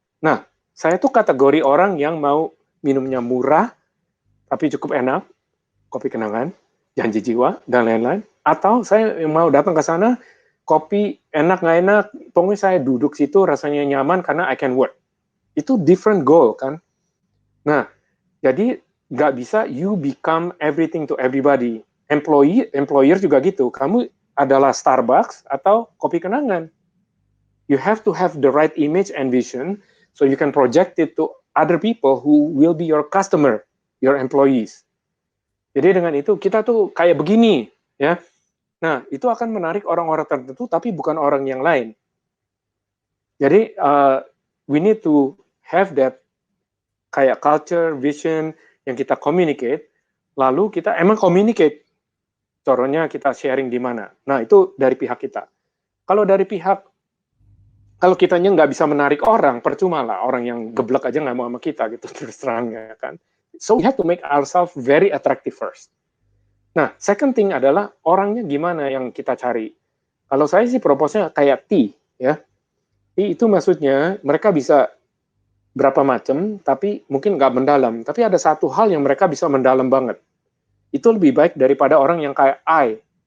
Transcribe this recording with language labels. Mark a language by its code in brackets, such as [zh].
[id] Nah, saya tuh kategori orang yang mau minumnya murah, tapi cukup enak, kopi kenangan, janji jiwa, dan lain-lain. Atau saya mau datang ke sana, kopi enak nggak enak, pokoknya saya duduk situ rasanya nyaman karena [en] I can work. [id] Itu [en] different goal [id] kan. Nah, jadi nggak bisa [en] you become everything to everybody. [id] Employer juga gitu. Kamu adalah Starbucks atau kopi kenangan. [en] You have to have the right image and vision so you can project it to other people who will be your customer, your employees. [id] Jadi dengan itu kita tuh kayak begini, ya. Nah, itu akan menarik orang-orang tertentu tapi bukan orang yang lain. Jadi [en] we need to have that [id] kayak culture, vision yang kita communicate, lalu kita emang communicate, caranya kita sharing di mana. Nah itu dari pihak kita. Kalau dari pihak, kalau kitanya nggak bisa menarik orang, percuma lah orang yang geblek aja nggak mau sama kita gitu terus terang ya kan. [en] So we have to make ourselves very attractive first. [id] Nah, [en] second thing [id] adalah orangnya gimana yang kita cari. Kalau saya sih proposnya kayak T, ya. T itu maksudnya mereka bisa berapa macam, tapi mungkin nggak mendalam. Tapi ada satu hal yang mereka bisa mendalam banget. Itu lebih baik daripada orang yang kayak I.